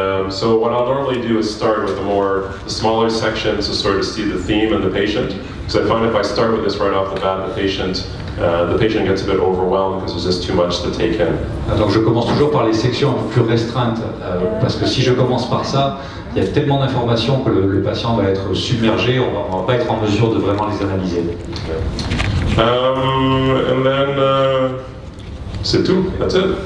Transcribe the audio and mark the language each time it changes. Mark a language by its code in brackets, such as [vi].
[en] So what I'll normally do is start with the smaller sections to sort of see the theme in the patient. Because I find if I start with this right off the bat, the patient gets a bit overwhelmed because there's just too much to take in. [fr] Donc je commence toujours par les sections un peu plus restreintes, parce que si je commence par ça, il y a tellement d'informations que le patient va être submergé, on va pas être en mesure de vraiment les analyser. [en] And then [fr] c'est tout, [en] that's it.